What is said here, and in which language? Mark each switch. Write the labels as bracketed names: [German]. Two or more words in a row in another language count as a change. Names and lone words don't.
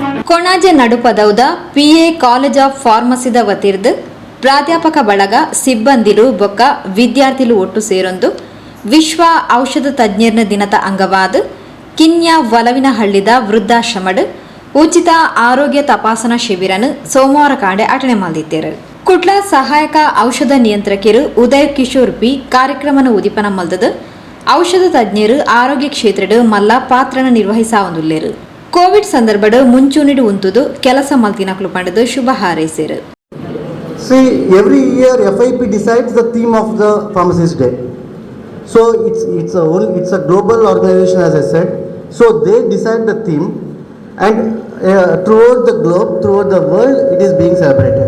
[Tulu] ಕೊಣಾಜೆ ನಡುಪದೌದ PA ಕಾಲೇಜ್ ಆಫ್ ಫಾರ್ಮಸಿದ ವತಿರ್ದು ಪ್ರಾಧ್ಯಾಪಕ ಬಳಗ ಸಿಬ್ಬಂದಿಲು ಬೊಕ್ಕ ವಿದ್ಯಾರ್ಥಿಲು ಒಟ್ಟು ಸೇರೊಂದು ವಿಶ್ವ ಔಷಧ ತಜ್ಞರ್ನ ದಿನದ ಅಂಗವಾದ ಕಿನ್ಯಾ ವಲವಿನಹಳ್ಳಿದ ವೃದ್ಧಾಶ್ರಮಡ್ ಉಚಿತ ಆರೋಗ್ಯ ತಪಾಸಣಾ ಶಿಬಿರನು ಸೋಮವಾರ ಕಾಂಡೆ ಅಟನೆ ಮಲ್ದಿದ್ದೇರು. ಕುಟ್ಲ ಸಹಾಯಕ ಔಷಧ ನಿಯಂತ್ರಕರು ಉದಯ್ ಕಿಶೋರ್ ಪಿ ಕಾರ್ಯಕ್ರಮನ ಉದಿಪನ ಮಲ್ದದು ಔಷಧ ತಜ್ಞರು ಆರೋಗ್ಯ ಕ್ಷೇತ್ರದ ಮಲ್ಲ ಪಾತ್ರನ ನಿರ್ವಹಿಸಾವಂದುಲ್ಲೇರು. ಕೋವಿಡ್ ಸಂದರ್ಭದ ಮುಂಚೂಣಿಡು ಉಂತುದು ಕೆಲಸ ಮಲ್ತಿನಕ್ಲು ಪಂಡದು ಶುಭ ಹಾರೈಸೇರು. [English] See, every year FIP decides the theme of the Pharmacist Day. So it's a global organization, as I said. So they decide the theme, and throughout the globe, throughout the world, it is being celebrated.